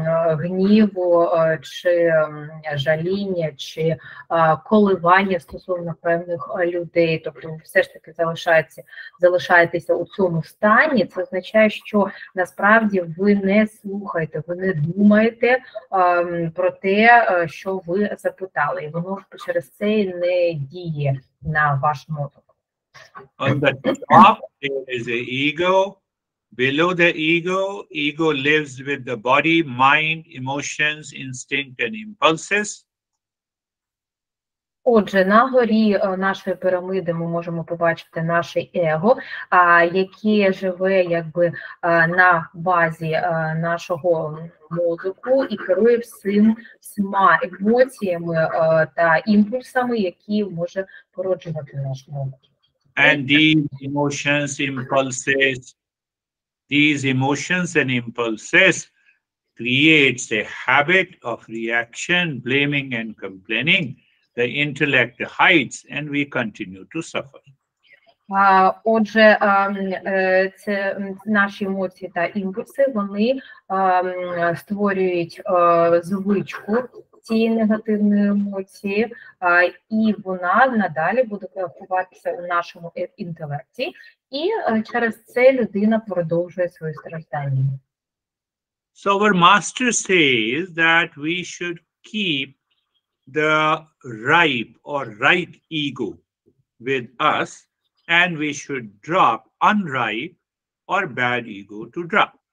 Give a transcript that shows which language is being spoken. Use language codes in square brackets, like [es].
[uk] гніву, чи жаління, чи коливання стосовно певних людей, тобто ви все ж таки залишаєтеся у цьому стані, це означає, що насправді ви не слухаєте, ви не думаєте про те, що ви запитали, і воно через це не діє на ваш мозок. [en] On the top, there is an ego. Below the ego lives with the body, mind, emotions, instinct, and impulses. [uk] Отже, на горі нашої піраміди ми можемо побачити наше его, яке живе якби на базі нашого мозку і керує всіма емоціями та імпульсами, які може породжувати наш мозок. [en] And these emotions and impulses creates a habit of reaction, blaming and complaining. The intellect hides and we continue to suffer. [uk] Отже, це наші емоції та імпульси, вони створюють звичку цієї негативної емоції, і вона надалі буде ховатися у нашому інтелекті, і через це людина продовжує свої страждання. [en] So our master says that we should keep the ripe or right ego with us, and we should drop unripe or bad ego to drop.